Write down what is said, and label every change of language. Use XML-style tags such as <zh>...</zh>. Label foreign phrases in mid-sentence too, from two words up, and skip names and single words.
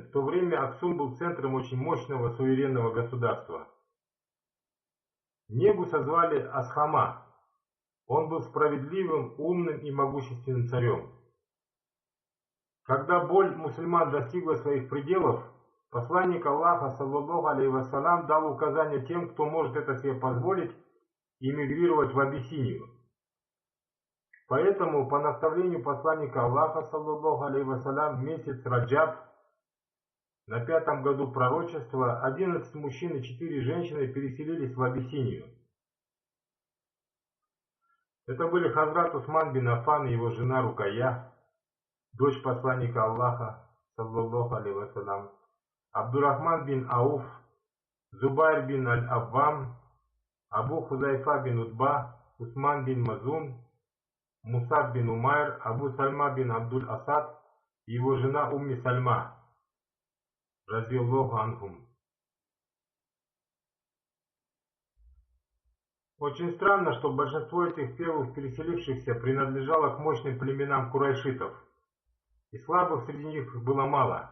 <ru>В то время Аксум был центром очень мощного суверенного государства. Негуса звали Асхама. Он был справедливым, умным и могущественным царем. Когда боль мусульман достигла своих пределов, посланник Аллаха,</ru> <ar>صلى الله عليه وسلم,</ar> <ru>дал указание тем, кто может это себе позволить, эмигрировать в Абиссинию. Поэтому, по наставлению посланника Аллаха,</ru> <ar>صلى الله عليه وسلم,</ar> <ru>месяц Раджаб, на 5-м году пророчества, 11 мужчин и 4 женщины переселились в Абиссинию. Это были Хазрат Усман бин Аффан и его жена Рукайя, дочь посланника Аллаха,</ru> <ar>صلى الله عليه وسلم,</ar> <ru>Абдурахман бин Ауф, Зубайр бин Аль-Аввам, Абу Хузайфа бин Утба, Усман бин Мазун, Мусаб бин Умайр, Абу Сальма бин Абдуль-Асад и его жена Умми Сальма,</ru> <ar>رضي الله عنهم.</ar> <ru>Очень странно, что большинство этих первых переселившихся принадлежало к мощным племенам курайшитов, и слабых среди них было мало.</ru>